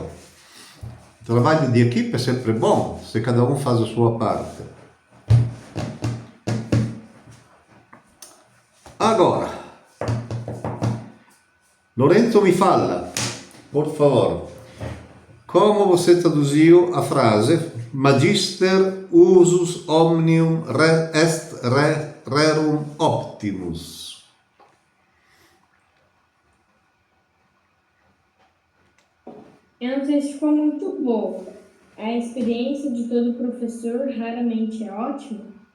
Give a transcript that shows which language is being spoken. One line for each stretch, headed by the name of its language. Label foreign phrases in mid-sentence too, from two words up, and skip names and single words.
Portuguese: O trabalho de equipe é sempre bom, se cada um faz a sua parte. Agora, Lorenzo me fala, por favor, como você traduziu a frase
Latin: Magister usus omnium est rerum optimus?
Portuguese: Eu não sei se ficou muito bom. A experiência de todo professor raramente é ótima.